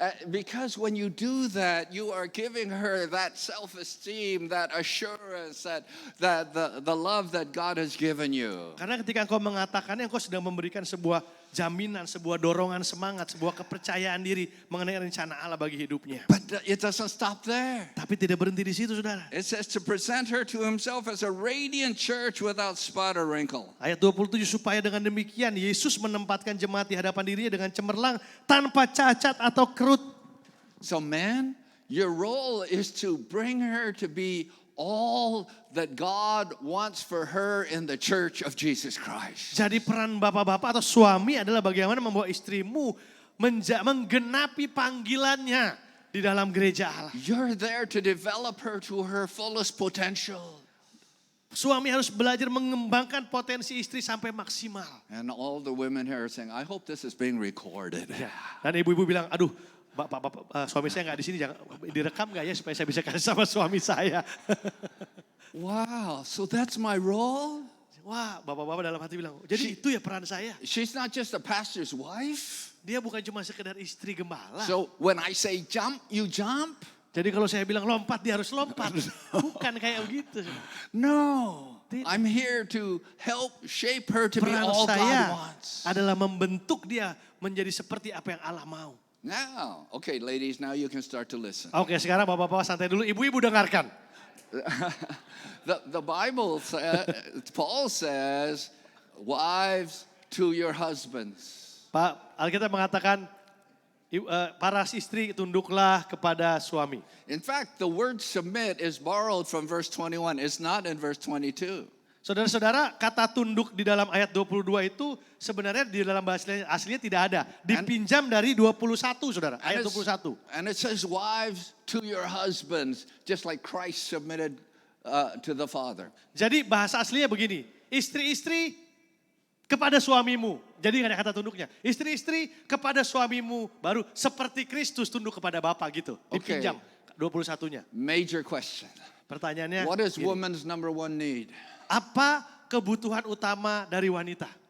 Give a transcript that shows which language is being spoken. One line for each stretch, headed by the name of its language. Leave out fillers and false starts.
English: Because when you do that, you are giving her that self-esteem, that assurance, that the love that God has given you.
Indonesian: Karena ketika engkau mengatakannya, engkau sedang memberikan sebuah jaminan, sebuah dorongan semangat, sebuah kepercayaan diri mengenai rencana Allah bagi hidupnya.
English: But it doesn't stop there.
Indonesian: Tapi tidak berhenti di situ saudara.
English: It says to present her to himself as a radiant church without spot or wrinkle.
Indonesian: Ayat 27, supaya dengan demikian Yesus menempatkan jemaat di hadapan dirinya dengan cemerlang, tanpa cacat atau kerut.
English: So man, your role is to bring her to be all that God wants for her in the church of Jesus Christ.
Indonesian: Jadi peran bapak-bapak atau suami adalah bagaimana membawa istrimu menggenapi panggilannya di dalam gereja Allah.
English: You're there to develop her to her fullest potential.
Indonesian: Suami harus belajar mengembangkan potensi istri sampai maksimal.
English: And all the women here are saying, I hope this is being recorded.
Indonesian: Dan ibu-ibu bilang, aduh bapak, suami saya nggak di sini, jangan direkam nggak ya supaya saya bisa kasih sama suami saya.
English: Wow, so that's my role?
Indonesian: Wah, bapak-bapak dalam hati bilang, jadi itu ya peran saya.
English: She's not just a pastor's wife.
Indonesian: Dia bukan cuma sekedar istri gembala.
English: So when I say jump, you jump?
Indonesian: Jadi kalau saya bilang lompat, dia harus lompat. Bukan kayak begitu.
English: No, I'm here to help shape her to be
Indonesian: Peran
English: all God
Indonesian: saya
English: wants.
Indonesian: adalah membentuk dia menjadi seperti apa yang Allah mau.
English: Now, okay, ladies, now you can start to listen.
Indonesian: Oke, sekarang bapak-bapak santai dulu, ibu-ibu dengarkan.
English: The Bible says, Paul says, wives to your husbands.
Indonesian: Pak, Alkitab mengatakan, para istri tunduklah kepada suami.
English: In fact, the word submit is borrowed from verse 21. It's not in verse 22.
Indonesian: Saudara-saudara, kata tunduk di dalam ayat 22 itu sebenarnya di dalam bahasa aslinya tidak ada. Dipinjam dari 21 saudara, ayat 21.
English: And it says wives to your husbands, just like Christ submitted to the Father.
Indonesian: Jadi bahasa aslinya begini, istri-istri kepada suamimu. Jadi nggak ada kata tunduknya. Istri-istri kepada suamimu, baru seperti Kristus tunduk kepada Bapa gitu. Dipinjam 21-nya.
English: Major question.
Indonesian: Pertanyaannya,
English: What is
Indonesian: gini,
English: woman's number one need?
Indonesian: apa kebutuhan utama dari wanita?